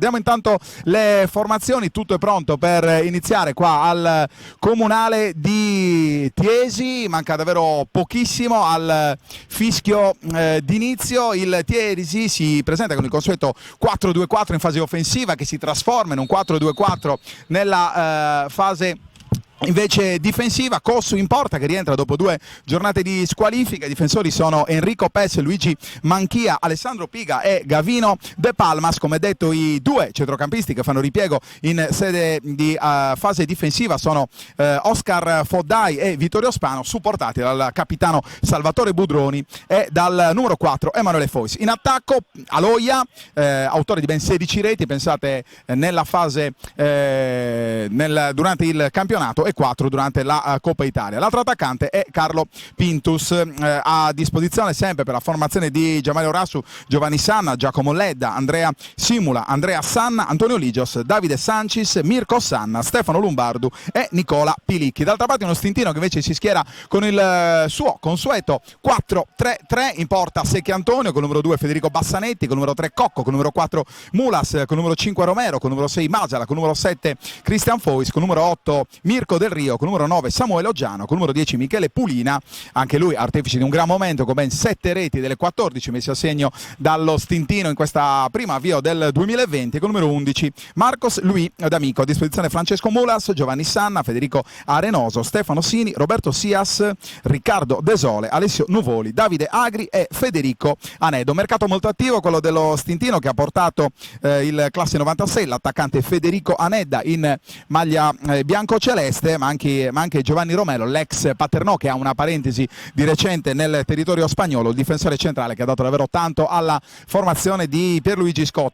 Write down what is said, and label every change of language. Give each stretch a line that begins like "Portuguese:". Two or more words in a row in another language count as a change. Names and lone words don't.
Italian: Diamo intanto le formazioni, tutto è pronto per iniziare qua al Comunale di Chiesi, manca davvero pochissimo al fischio d'inizio. Il Chiesi si presenta con il consueto 4-2-4 in fase offensiva, che si trasforma in un 4-2-4 nella fase invece difensiva. Cossu in porta, che rientra dopo 2 giornate di squalifica. I difensori sono Enrico Pes, Luigi Manchia, Alessandro Piga e Gavino De Palmas. Come detto, i 2 centrocampisti che fanno ripiego in sede di fase difensiva sono Oscar Foddai e Vittorio Spano, supportati dal capitano Salvatore Budroni e dal numero 4 Emanuele Fois. In attacco Aloia, autore di ben 16 reti, pensate, nella fase durante il campionato, e 4 durante la Coppa Italia. L'altro attaccante è Carlo Pintus, a disposizione sempre per la formazione di Gianmario Rassu Giovanni Sanna, Giacomo Ledda, Andrea Simula, Andrea Sanna, Antonio Ligios, Davide Sancis, Mirko Sanna, Stefano Lombardu e Nicola Pilicchi. D'altra parte uno Stintino che invece si schiera con il suo consueto 4-3-3, in porta Secchi Antonio, con il numero 2 Federico Bassanetti, con il numero 3 Cocco, con il numero 4 Mulas, con il numero 5 Romero, con il numero 6 Masala, con il numero 7 Christian Fois, con il numero 8 Mirko Del Rio, con il numero 9 Samuele Oggiano, con il numero 10 Michele Pulina, anche lui artefice di un gran momento con ben 7 reti delle 14 messe a segno dallo Stintino in questa prima avvio del 2020, con il numero 11 Marcos Lui D'Amico. A disposizione Francesco Mulas, Giovanni Sanna, Federico Arenoso, Stefano Sini, Roberto Sias, Riccardo Desole, Alessio Nuvoli, Davide Agri e Federico Anedo. Mercato molto attivo quello dello Stintino, che ha portato il classe 96 l'attaccante Federico Anedda in maglia bianco-celeste, ma anche Giovanni Romelo, l'ex Paternò, che ha una parentesi di recente nel territorio spagnolo, il difensore centrale che ha dato davvero tanto alla formazione di Pierluigi Scotto.